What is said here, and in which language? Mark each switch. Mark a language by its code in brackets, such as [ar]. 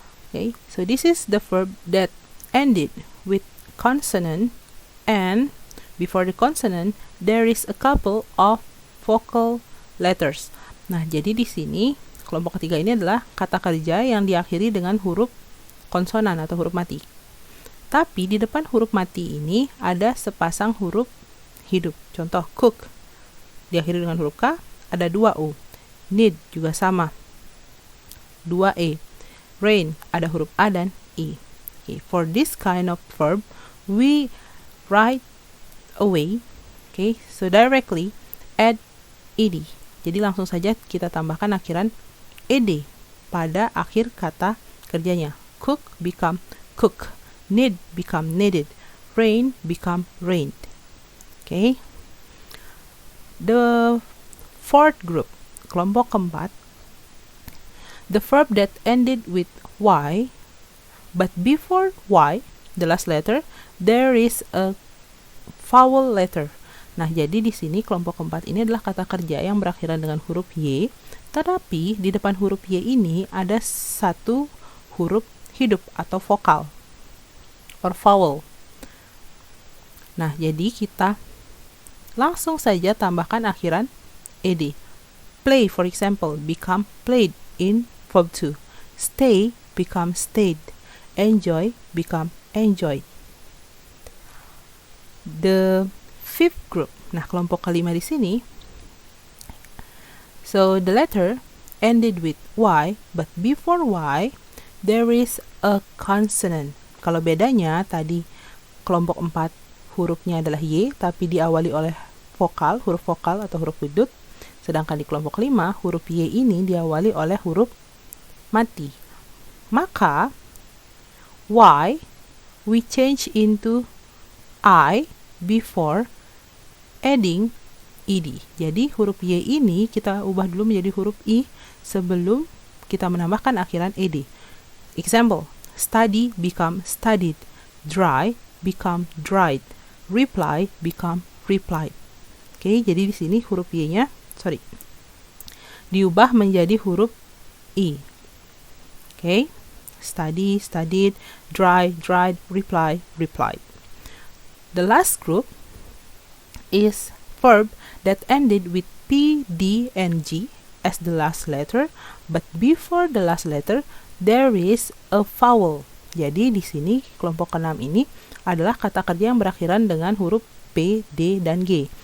[en] Okay, so this is the verb that ended with consonant, and before the consonant there is a couple of vocal letters. [id] Nah, jadi di sini kelompok ketiga ini adalah kata kerja yang diakhiri dengan huruf konsonan atau huruf mati. Tapi di depan huruf mati ini ada sepasang huruf hidup. Contoh, cook diakhiri dengan huruf K, ada 2 U. Knit juga sama, 2 E. Rain ada huruf A dan I. [en] Okay, for this kind of verb, we right away, okay, so directly add ed. [id] Jadi langsung saja kita tambahkan akhiran ed pada akhir kata kerjanya. [en] Cook become cook, knit become knitted, rain become rained. Okay. The fourth group, [id] kelompok keempat, [en] the verb that ended with y, but before y, the last letter, there is a vowel letter. [id] Nah, jadi di sini kelompok keempat ini adalah kata kerja yang berakhiran dengan huruf y, tetapi di depan huruf y ini ada satu huruf hidup atau vokal or vowel. Nah, jadi kita langsung saja tambahkan akhiran ed. [en] Play, for example, become played in verb 2. Stay become stayed. Enjoy become enjoyed. The fifth group. [id] Nah, kelompok kelima di sini. [en] So the letter ended with y, but before y there is a consonant. [id] Kalau bedanya tadi kelompok 4 hurufnya adalah y, tapi diawali oleh vokal, huruf vokal atau huruf hidup. Sedangkan di kelompok 5 huruf y ini diawali oleh huruf mati. Maka y [en] we change into I before adding ed. [id] Jadi huruf y ini kita ubah dulu menjadi huruf i sebelum kita menambahkan akhiran ed. [en] Example, study become studied, dry become dried, reply become replied. [id] Oke, jadi di sini huruf y-nya, diubah menjadi huruf i. [en] Oke, study, studied, dry, dried, reply, replied. The last group is verb that ended with p, d, and g as the last letter, but before the last letter there is a vowel. [id] Jadi di sini kelompok ke-6 ini adalah kata kerja yang berakhiran dengan huruf p, d, dan g.